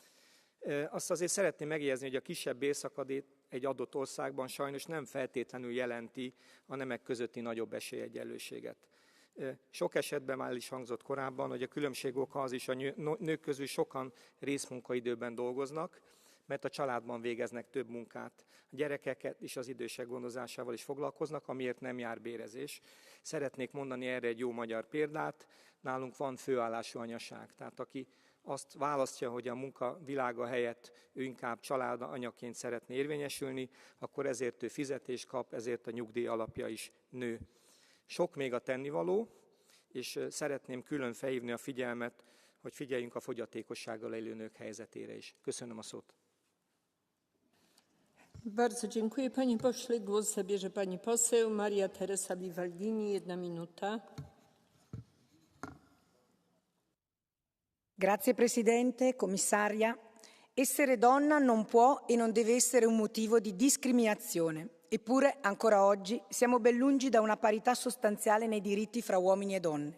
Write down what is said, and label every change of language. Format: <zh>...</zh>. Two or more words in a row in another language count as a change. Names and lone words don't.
<hu>Azt azért szeretném megjegyezni, hogy a kisebb bérszakadék egy adott országban sajnos nem feltétlenül jelenti a nemek közötti nagyobb esélyegyenlőséget. Sok esetben már is hangzott korábban, hogy a különbség oka az is, a nők közül sokan részmunkaidőben dolgoznak, mert a családban végeznek több munkát. A gyerekeket és az idősek gondozásával is foglalkoznak, amiért nem jár bérezés. Szeretnék mondani erre egy jó magyar példát. Nálunk van főállású anyaság, tehát aki azt választja, hogy a munka világa helyett ő inkább családanyaként szeretne érvényesülni, akkor ezért ő fizetést kap, ezért a nyugdíj alapja is nő. Sok még a tennivaló, és szeretném külön felhívni a figyelmet, hogy figyeljünk a fogyatékossággal élő nők helyzetére is. Köszönöm a szót.</hu> <pl>Bardzo dziękuję. Panie pośle, głos zabierze pani poseł Maria Teresa Livaldini. 1 minuta.</pl> <it>Grazie Presidente, Commissaria. Essere donna non può e non deve essere un motivo di discriminazione. Eppure, ancora oggi, siamo ben lungi da una parità sostanziale nei diritti fra uomini e donne.</it>